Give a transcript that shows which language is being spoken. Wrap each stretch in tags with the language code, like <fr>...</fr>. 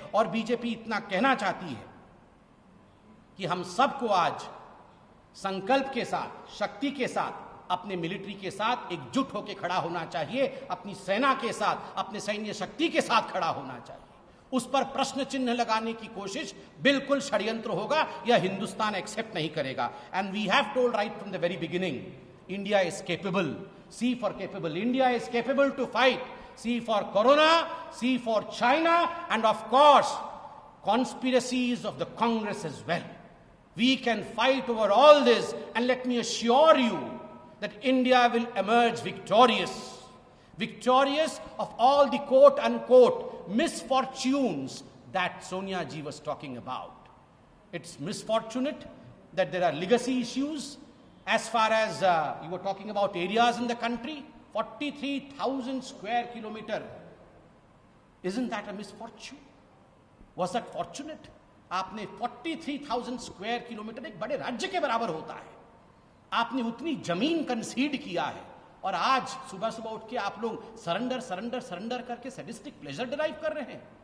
<hi>और बीजेपी इतना कहना चाहती है कि हम सबको आज संकल्प के साथ, शक्ति के साथ, अपने मिलिट्री के साथ एकजुट होकर खड़ा होना चाहिए, अपनी सेना के साथ, अपने सैन्य शक्ति के साथ खड़ा होना चाहिए। उस पर प्रश्न चिन्ह लगाने की कोशिश बिल्कुल षड्यंत्र होगा, यह हिंदुस्तान एक्सेप्ट नहीं करेगा।</hi> <en>And we have told right from the very beginning, India is capable. C for capable. India is capable to fight. C for Corona, C for China, and of course, conspiracies of the Congress as well. We can fight over all this, and let me assure you that India will emerge victorious. Victorious of all the quote-unquote misfortunes that Sonia ji was talking about. It's misfortunate that there are legacy issues. As far as you were talking about areas in the country, 43,000 square kilometer. Isn't that a misfortune? Was that fortunate?</en> <hi>आपने 43,000 square kilometre, एक बड़े राज्य के बराबर होता है, आपने उतनी जमीन कंसीड किया है, और आज सुबह सुबह उठ के आप लोग सरेंडर करके सैडिस्टिक प्लेजर डिराइव कर रहे हैं।</hi>